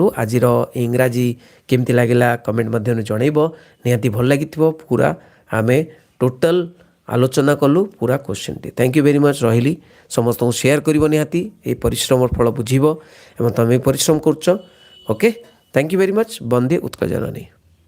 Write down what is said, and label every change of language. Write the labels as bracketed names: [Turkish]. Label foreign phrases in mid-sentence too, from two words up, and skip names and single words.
[Odia] ଆଜିର ଇଂରାଜୀ କେମିତି ଲାଗିଲା କମେଣ୍ଟ ମାଧ୍ୟମରେ ଜଣାଇବ, ନିହାତି ଭଲ ଲାଗିଥିବ। ପୁରା ଆମେ ଟୋଟାଲ୍ ଆଲୋଚନା କଲୁ ପୁରା କୋଶ୍ଚିନ୍ଟି। [English] thank you very much. [Odia] ରହିଲି, ସମସ୍ତଙ୍କୁ ସେୟାର କରିବ, ନିହାତି ଏ ପରିଶ୍ରମର ଫଳ ବୁଝିବ ଏବଂ ତୁମେ ପରିଶ୍ରମ କରୁଛ। ଓକେ, [English] thank you very much. [Odia] बंदे उत्कल जननी.